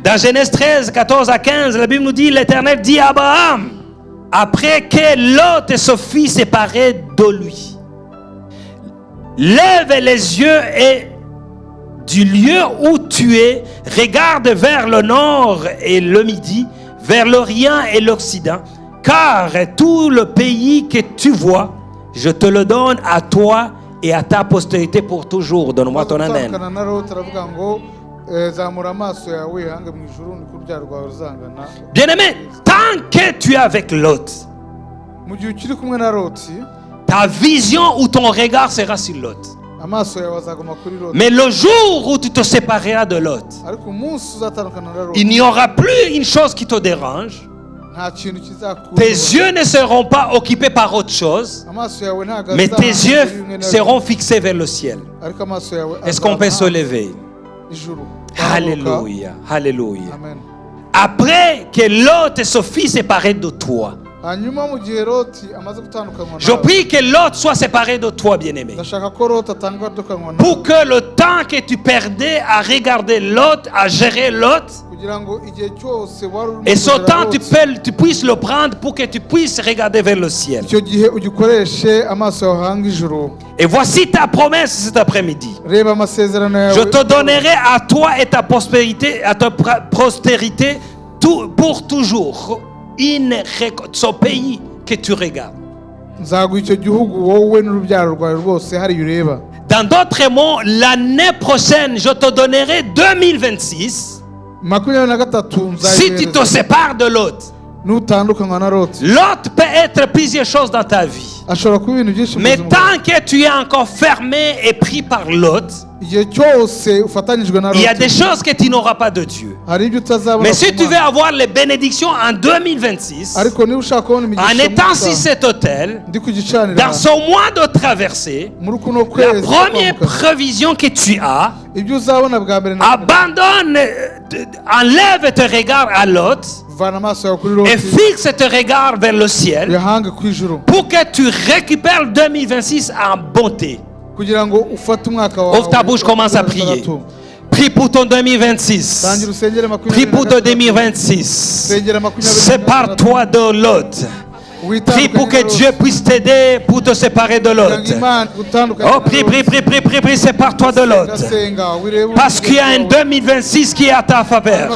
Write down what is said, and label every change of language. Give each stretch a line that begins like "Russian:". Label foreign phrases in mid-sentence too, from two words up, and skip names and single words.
French: Dans Genèse 13, 14 à 15, la Bible nous dit, l'Éternel dit à Abraham, après que Lot et son fils séparés de lui, lève les yeux et du lieu où tu es, regarde vers le nord et le midi, vers l'orient et l'occident, car tout le pays que tu vois, je te le donne à toi et à ta postérité pour toujours. Donne-moi ton amen. Bien-aimé, tant que tu es avec Lot, ta vision ou ton regard sera sur Lot.
Kinyarwanda: amaso yawe azaguma kuri Loti.
French: Mais le jour où tu te sépareras de Lot,
Kinyarwanda: Ariko umunsi uzatandukana na Loti,
French: il n'y aura plus une chose qui te dérange.
Kinyarwanda: nta kintu kizakuza.
French: Tes yeux ne seront pas occupés par autre chose,
Kinyarwanda: Amaso yawe ntago
French: mais tes
Kinyarwanda: azahanga
French: yeux
Kinyarwanda: kuri bimwe na
French: seront fixés vers le ciel.
Kinyarwanda: bimwe. Ariko amaso yawe
French: Est-ce qu'on peut se
Kinyarwanda: azahanga
French: lever?
Kinyarwanda: ijuru.
French: Alléluia, alléluia. Amen. Après que Lot se fit séparer de toi,
Kinyarwanda: Hanyuma mu gihe Loti amaze gutandukanywa
French: je prie que Lot soit séparé de toi, bien-aimé.
Kinyarwanda: ndashaka ko Loti atandukanywa nawe
French: Pour que le temps que tu perdais à regarder Lot, à gérer Lot,
Kinyarwanda: kugira ngo igihe cyose wari urimo
French: et ce
Kinyarwanda: kugera
French: temps
Kinyarwanda: Loti,
French: tu puisses le prendre pour que tu puisses regarder vers le ciel.
Kinyarwanda: icyo gihe ugikoreshe amaso yawe ahanga ijuru.
French: Et voici ta promesse cet après-midi.
Kinyarwanda: Reba amasezerano yawe.
French: Je te donnerai à toi et ta prospérité, à ta postérité, pour toujours ce pays que tu regardes.
Kinyarwanda: Nzaguha icyo gihugu wowe n'urubyaro rwawe rwose hariya ureba.
French: Dans d'autres mots, l'année prochaine, je te donnerai 2026 23 si tu te sépares de Lot.
Kinyarwanda: nutandukanywa na Loti.
French: Lot peut être plusieurs choses dans ta vie.
Kinyarwanda: Ashobora kuba ibintu byinshi mu
French: Mais
Kinyarwanda: buzima
French: tant que tu es encore fermé et pris par Lot,
Kinyarwanda: igihe cyose ufatanyijwe na
French: il y a
Kinyarwanda: Loti,
French: des choses que tu n'auras pas de Dieu.
Kinyarwanda: hari ibyo utazabona
French: Mais si
Kinyarwanda: ku
French: tu veux
Kinyarwanda: Mana.
French: avoir les bénédictions en 2026,
Kinyarwanda: Ariko niba ushaka kubona
French: en
Kinyarwanda: imigisha
French: étant sur
Kinyarwanda: mu
French: cet hôtel,
Kinyarwanda: ndi ku gicaniro
French: dans ce mois de traversée,
Kinyarwanda: muri kuno
French: la
Kinyarwanda: kwezi
French: première
Kinyarwanda: kwambuka,
French: prévision que tu as,
Kinyarwanda: ibyo uzabona bwa mbere na
French: abandonne, enlève tes regards à Lot
Kinyarwanda: vana amaso yawe kuri
French: et
Kinyarwanda: Loti
French: fixe tes regards vers le ciel
Kinyarwanda: uyahange ku ijuru
French: pour que tu récupères 2026 en bonté.
Kinyarwanda: kugira ngo ufate umwaka wawe.
French: Ouvre ta bouche, commence à prier. Prie pour ton 2026.
Kinyarwanda: Tangira usengere
French: Prie pour ton 2026. Sépare-toi de Lot. Prie pour que Dieu puisse t'aider pour te séparer de Lot. Oh, prie, sépare-toi de Lot. Parce qu'il y a un 2026 qui est à ta faveur.